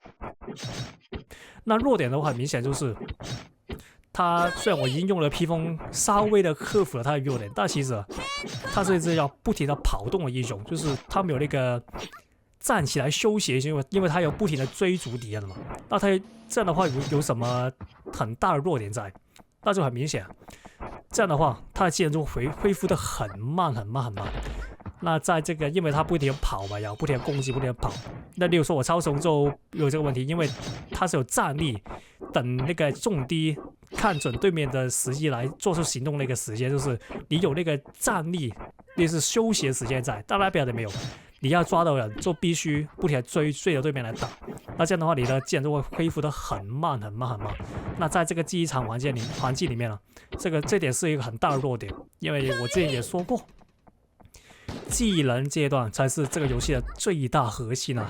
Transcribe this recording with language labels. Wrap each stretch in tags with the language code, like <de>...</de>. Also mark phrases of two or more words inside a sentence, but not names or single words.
<zh>那弱點的話，很明顯就是他雖然我已經用了披風，稍微的克服了他的弱點，但其實他是一隻要不停的跑動的英雄，就是他沒有那個站起來休息，因為他有不停的追逐敵人嘛。那他這樣的話有什麼很大的弱點在？那就很明顯，這樣的話他的技能就恢復的很慢。那在這個，因為他不停地跑嘛，要不停地攻擊，不停地跑。那例如說我超雄就有這個問題，因為他是有站立，等那個重敵看準對面的時機來做出行動那個時間，就是你有那個站立，那是休息的時間在，但拉比亞達沒有。你要抓到人，就必須不停地追着對面來打。那這樣的話，你的技能就會恢復得很慢。那在這個記憶場環境裡面呢，這點是一個很大的弱點，因為我之前也說過，技能階段才是這個遊戲的最大核心啊！</zh>